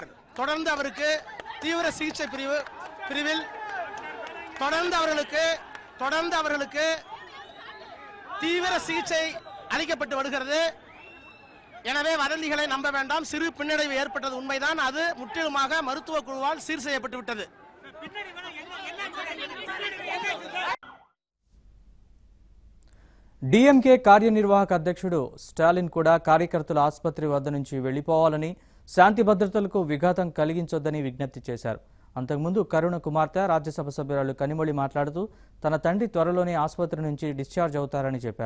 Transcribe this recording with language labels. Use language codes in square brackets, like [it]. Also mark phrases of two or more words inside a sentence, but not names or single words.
[ta] தொடர்ந்து அவருக்கு தீவிர சிகிச்சை பிரிவில் தொடர்ந்து அவர்களுக்கு தீவிர சிகிச்சை அளிக்கப்பட்டு வருகிறது. எனவே வதந்திகளை நம்ப வேண்டாம். சிறு பின்னடைவு ஏற்பட்டது உண்மைதான். அது முற்றிலுமாக மருத்துவ குழுவால் சீர் செய்யப்பட்டு விட்டது. [te] డీఎంకే కార్యనిర్వాహక అధ్యక్షుడు స్టాలిన్ కూడా కార్యకర్తల ఆసుపత్రి వద్ద నుంచి వెళ్లిపోవాలని, శాంతి భద్రతలకు విఘాతం కలిగించొద్దని విజ్ఞప్తి చేశారు. అంతకుముందు కరుణ కుమార్తె రాజ్యసభ సభ్యురాలు కనిమొళి మాట్లాడుతూ తన తండ్రి త్వరలోనే ఆసుపత్రి నుంచి డిశ్చార్జ్ అవుతారని చెప్పారు.